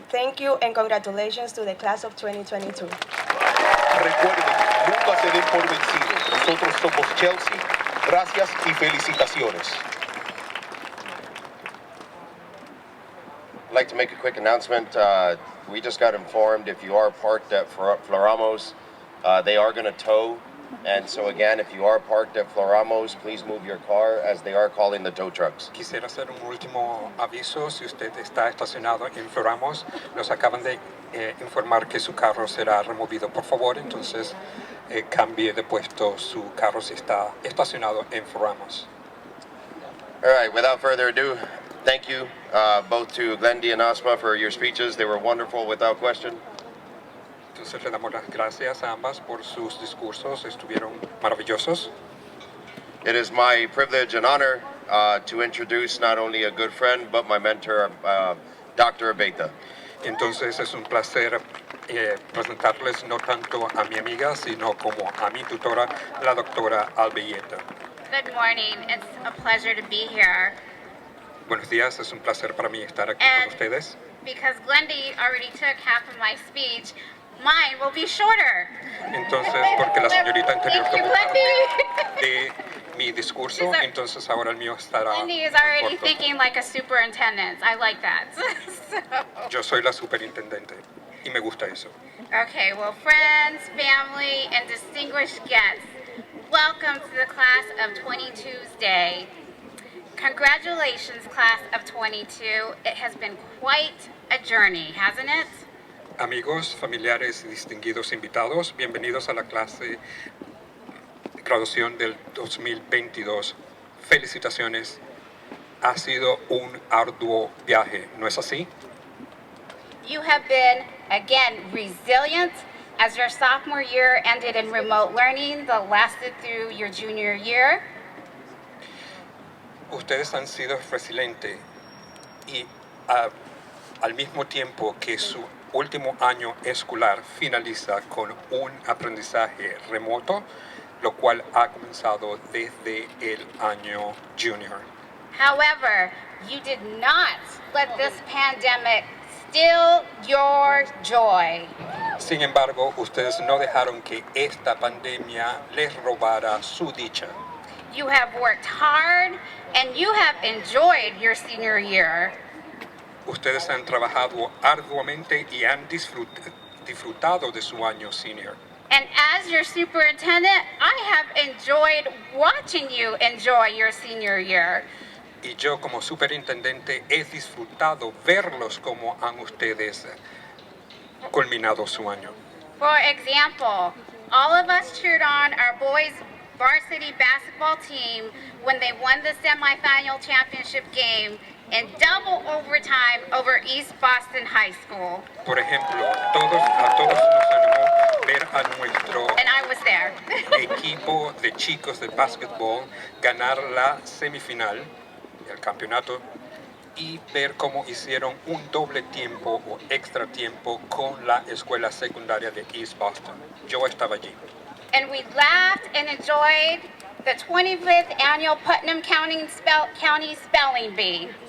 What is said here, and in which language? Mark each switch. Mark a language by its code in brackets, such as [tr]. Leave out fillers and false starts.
[en] Thank you and congratulations to the class of 2022. [es] Recuerden, nunca se den por vencidos. Nosotros somos Chelsea. Gracias y felicitaciones. [en] I'd like to make a quick announcement. We just got informed if you are parked at Floramos, they are going to tow. And so again, if you are parked at Floramos, please move your car as they are calling the tow trucks. [es] Quisiera hacer un último aviso. Si usted está estacionado en Floramos, nos acaban de informar que su carro será removido. Por favor, entonces cambie de puesto su carro si está estacionado en Floramos. [en] All right, without further ado, thank you both to Glendy and Asma for your speeches. They were wonderful without question. [es] Entonces le damos las gracias a ambas por sus discursos, estuvieron maravillosos. [en] It is my privilege and honor to introduce not only a good friend, but my mentor, Dr. Abeta. [es] Entonces es un placer presentarles no tanto a mi amiga, sino como a mi tutora, la doctora Albelleta. [en] Good morning. It's a pleasure to be here. [es] Buenos días, es un placer para mí estar aquí [en] And [es] con ustedes. [en] because Glendy already took half of my speech, mine will be shorter. [es] Entonces, porque la señorita anterior [en] Thank you, [es] tomó [en] Glendy. [es] de mi discurso, entonces ahora el mío estará [en] Glendy is [es] muy [en] already [es] corto. [en] thinking like a superintendent. I like that. So, [es] Yo soy la superintendente y me gusta eso. [en] okay, well, friends, family, and distinguished guests, welcome to the class of 22's day. Congratulations, class of 22. It has been quite a journey, hasn't it? [es] Amigos, familiares y distinguidos invitados, bienvenidos a la clase de graduación del 2022. Felicitaciones. Ha sido un arduo viaje, ¿no es así? [en] You have been, again, resilient as your sophomore year ended in remote learning that lasted through your junior year. [es] Ustedes han sido resilientes y al mismo tiempo que su último año escolar finaliza con un aprendizaje remoto, lo cual ha comenzado desde el año junior. [en] However, you did not let this pandemic steal your joy. [es] Sin embargo, ustedes no dejaron que esta pandemia les robara su dicha. [en] You have worked hard and you have enjoyed your senior year. [es] Ustedes han trabajado arduamente y han disfrutado de su año senior. [en] And as your superintendent, I have enjoyed watching you enjoy your senior year. [es] Y yo como superintendente he disfrutado verlos como han ustedes culminado su año. [en] For example, all of us cheered on our boys' varsity basketball team when they won the semifinal championship game in double overtime over East Boston High School. [es] Por ejemplo, a todos nos animó ver a nuestro [en] And I was there. [es] equipo de chicos de básquetbol ganar la semifinal del campeonato y ver cómo hicieron un doble tiempo o extra tiempo con la escuela secundaria de East Boston. Yo estaba allí. [en] And we laughed and enjoyed the 25th annual Putnam County Spelling Bee.